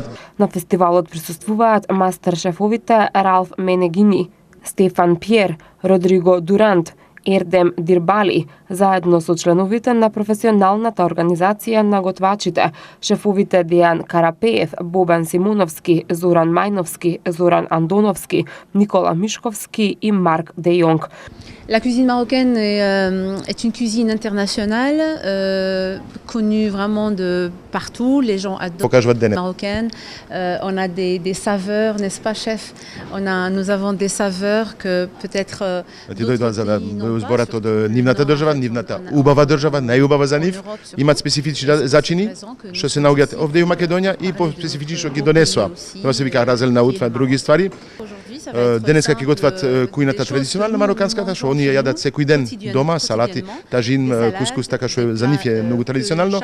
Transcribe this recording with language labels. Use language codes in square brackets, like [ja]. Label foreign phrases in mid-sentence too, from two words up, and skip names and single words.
[mk] На фестивалот присуствуваат мастер шефовите Ралф Менегини, Стефан Пјер, Родриго Дурант, Ердем Дирбали, заедно со членовите на професионалната организација на готвачите, шефовите Дејан Карапеев, Бобан Симоновски, Зоран Мајновски, Зоран Андоновски, Никола Мишковски и Марк Де Јонг. [fr] La cuisine marocaine est une cuisine internationale, connue vraiment de partout. Les gens adorent la cuisine marocaine. On a des saveurs, n'est-ce pas, chef? Nous avons des saveurs que peut-être [mk] зборат од нивната држава, нивната убава држава, најубава за нив, имаат специфични зачини што се наоѓаат овде и во Македонија и по специфични што ги донесоа. Тоа се вика разелна утва, други ствари. Денеска ќе готват кујната традиционална мароканската, што оние јадат секој ден дома, салати, тажин, кускус, така што за нив е многу традиционално.